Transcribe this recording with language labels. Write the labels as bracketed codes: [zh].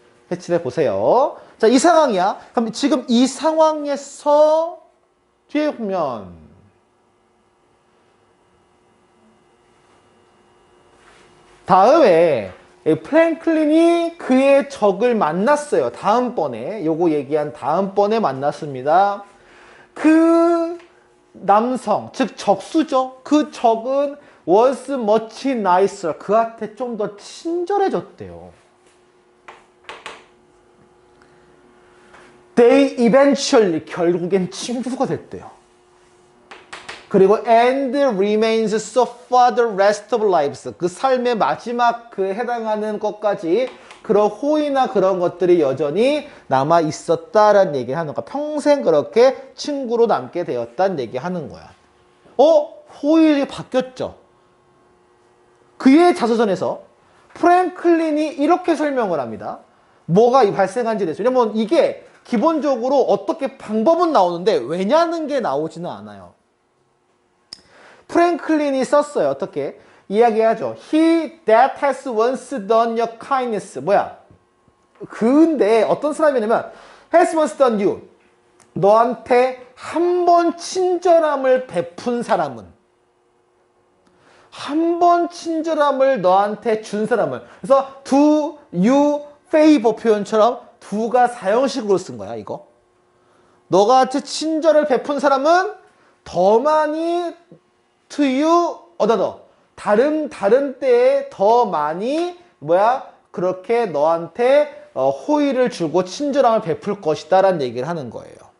[ko] 해치해 보세요. 자, 이 상황이야. 그럼 지금 이 상황에서 뒤에 보면 다음에 프랭클린이 그의 적을 만났어요. 다음번에 요거 얘기한 다음번에 만났습니다. 그 남성, 즉 적수죠. 그 적은 [en] was much nicer. [ko] 그한테 좀 더 친절해졌대요. [en] They eventually [ko] 결국엔 친구가 됐대요. 그리고 [en] and remains so for the rest of lives. [ko] 그 삶의 마지막 그 해당하는 것까지 그런 호의나 그런 것들이 여전히 남아 있었다라는 얘기를 하는 거야. 평생 그렇게 친구로 남게 되었다는 얘기하는 거야. 호의가 바뀌었죠. 그의 자서전에서 프랭클린이 이렇게 설명을 합니다. 뭐가 발생한지에 대해서. 왜냐면 이게 기본적으로 어떻게 방법은 나오는데 왜냐는 게 나오지는 않아요. 프랭클린이 썼어요. 어떻게? 이야기하죠. [en] He that has once done you kindness. [ko] 뭐야? 근데 어떤 사람이냐면 [en] has once done you. [ko] 너한테 한 번 친절함을 베푼 사람은 한 번 친절함을 너한테 준 사람은 그래서 [en] do you favor [ko] 표현처럼 do가 사형식으로 쓴 거야. 이거. 너가 친절을 베푼 사람은 더 많이 [en] to you other [ko] 다른 때에 더 많이 그렇게 너한테 호의를 주고 친절함을 베풀 것이다 라는 얘기를 하는 거예요.